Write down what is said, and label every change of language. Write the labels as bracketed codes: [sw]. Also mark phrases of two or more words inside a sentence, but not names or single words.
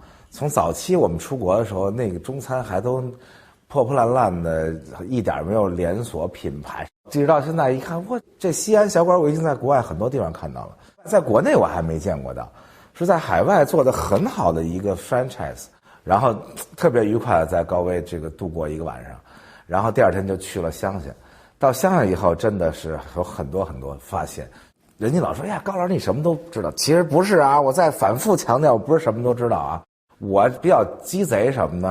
[zh] 从早期我们出国的时候，那个中餐还都破破烂烂的，一點沒有連鎖品牌。直到現在一看，哇，這西安小館我已經在國外很多地方看到了，在國內我還沒見過到，是在海外做得很好的一個 franchise，然後特別愉快的在高威這個度過一個晚上，然後第二天就去了鄉下。到鄉下以後真的是有很多很多發現。人家老說呀，高老師你什麼都知道，其實不是啊，我再反覆強調，我不是什麼都知道啊。我比較雞賊什麼呢？